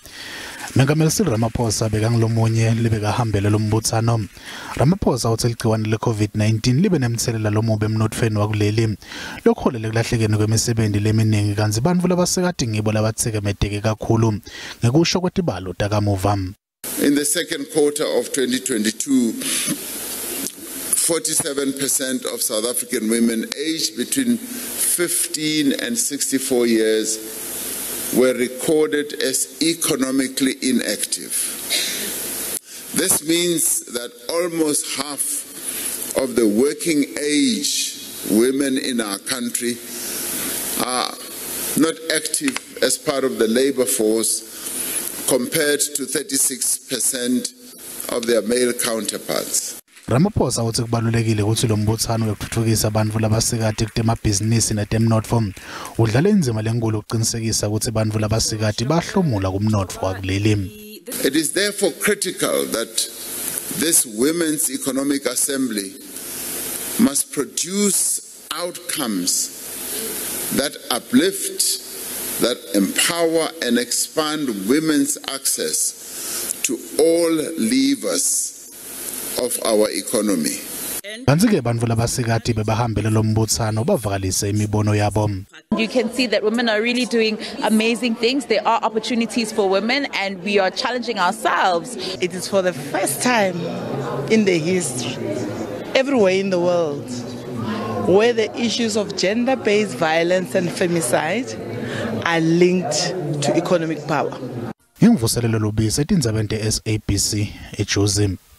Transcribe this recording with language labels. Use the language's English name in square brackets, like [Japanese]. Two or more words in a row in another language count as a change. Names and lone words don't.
[Swati] Mengameli Cyril Ramaphosa bekangilomunye libekahambele lombutsano. Ramaphosa uthi ligciwane le-COVID-19 libe nemthelela lomubi emnotfweni wakuleli lokholele kulahlekeni kwemisebenzi leminingi kanti bantfu labasikati ngibo labatsikemeteke kakhulu ngekusho kwetibalo takamuva. [English] In the second quarter of 2022, 47% of South African women aged between 15 and 64 years were recorded as economically inactive. This means that almost half of the working age women in our country are not active as part of the labor force, compared to 36% of their male counterparts. [Swati] Ramaphosa uthi kubalulekile ukuthi lo mbuthano wekuthuthukisa bantfu labasikati kutemabhizinisi netemnotfo udlala inzima lenkulu ukuqinisekisa ukuthi bantfu labasikati bahlomula kumnotfo wakuleli. [English] It is therefore critical that this Women's Economic Assembly must produce outcomes that uplift, that empower and expand women's access to all levers of our economy. [Swati] Kanzike bantfu labasikati bebahambele lo mbuthano bavakalise imibono yabo. [English] You can see that women are really doing amazing things. There are opportunities for women and we are challenging ourselves. It is for the first time in the history, everywhere in the world, where the issues of gender-based violence and femicide are linked to economic power. [Swati] Imvuselelo lobisi eTindzaba SABC eJozi.